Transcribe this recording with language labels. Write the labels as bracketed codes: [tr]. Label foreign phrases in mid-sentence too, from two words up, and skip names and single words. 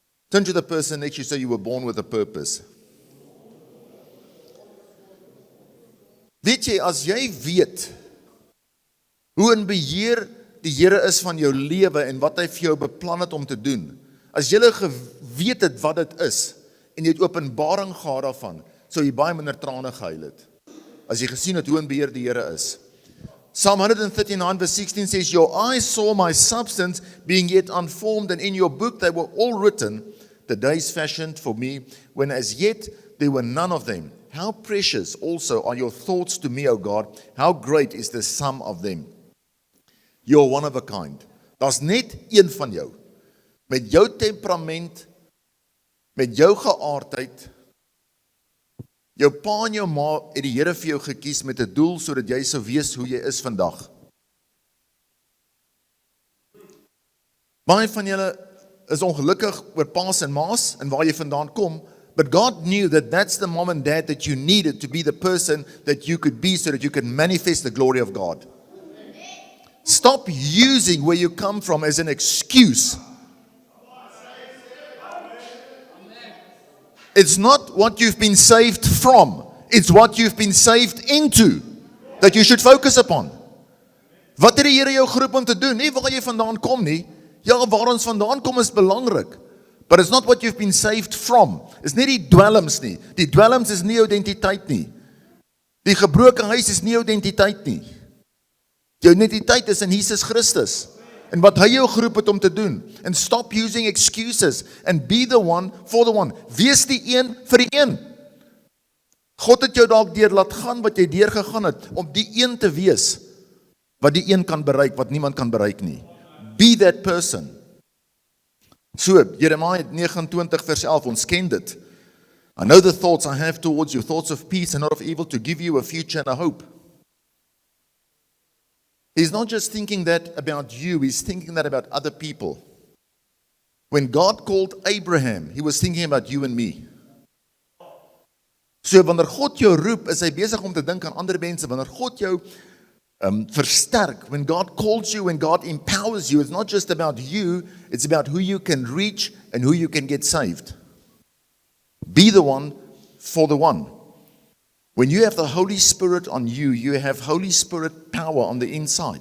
[en] Turn to the person next to you, say you were born with a purpose. [af] Weet jy, as jy weet hoe in beheer die Here is van jou lewe en wat hy vir jou beplan het om te doen, as jy geweet het wat dit is, en jy het openbaring gehad daarvan, sou jy baie minder trane gehuil het, as jy gesien het hoe in beheer die Here is. [en] Psalm 139 verse 16 says, Your eyes saw my substance being yet unformed, and in your book they were all written, the days fashioned for me, when as yet there were none of them. How precious also are your thoughts to me, O God. How great is the sum of them. You're one of a kind. [af] Daar's net een van jou. Met jou temperament, met jou geaardheid. Jou pa en jou ma het die Here vir jou gekies met 'n doel sodat jy sou wees hoe jy is vandag. Baie van julle is ongelukkig oor pa's en ma's en waar jy vandaan kom. [en] But God knew that that's the mom and dad that you needed to be the person that you could be so that you can manifest the glory of God. Stop using where you come from as an excuse. It's not what you've been saved from. It's what you've been saved into that you should focus upon. [af] Wat het die Here jou geroep om te doen? Nie waar jy vandaan kom nie. Ja, waar ons vandaan kom is belangrik. [en] But it's not what you've been saved from. [af] It's nie die dwelms nie. Die dwelms is nie jou identiteit nie. Die gebroke huis is nie jou identiteit nie. Jou identiteit is in Jesus Christus. En wat hy jou geroep het om te doen. [en] And stop using excuses and be the one for the one. [af] Wees die een vir die een. God het jou dalk deur laat gaan wat jy deur gegaan het om die een te wees wat die een kan bereik wat niemand kan bereik nie. [en] Be that person. So, Jeremiah 29 [af] vers 11, ons ken dit. [en] I know the thoughts I have towards you, thoughts of peace and not of evil, to give you a future and a hope. He's not just thinking that about you, he's thinking that about other people. When God called Abraham, he was thinking about you and me. So, [af] wanneer God jou roep, is hy besig om te dink aan ander mense. Wanneer God jou versterk, [en] when God calls you, when God empowers you, it's not just about you, it's about who you can reach and who you can get saved. Be the one for the one. When you have the Holy Spirit on you, you have Holy Spirit power on the inside.